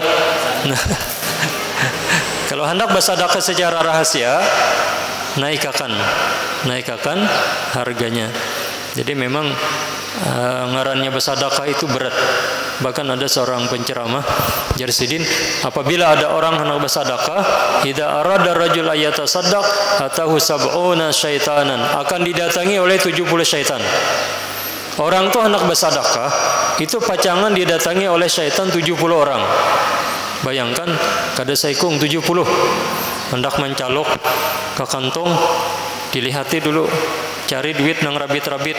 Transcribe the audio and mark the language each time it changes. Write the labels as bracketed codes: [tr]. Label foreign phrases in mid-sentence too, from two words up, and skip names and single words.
[bjn] Nah, kalau hendak bersedekah secara rahasia, naikkan harganya. Jadi memang ngarannya bersedekah itu berat. Bahkan ada seorang penceramah Jarsidin, apabila ada orang hendak bersedekah, [ar] idza arada rajul ayatasaddaq atahu sab'una syaitanan, [bjn] akan didatangi oleh 70 syaitan. Orang tuh hendak bersedekah, itu pacangan didatangi oleh syaitan 70 orang. Bayangkan kada saikung 70 hendak mencalok ke kantong, dilihati dulu, cari duit nang rabit-rabit.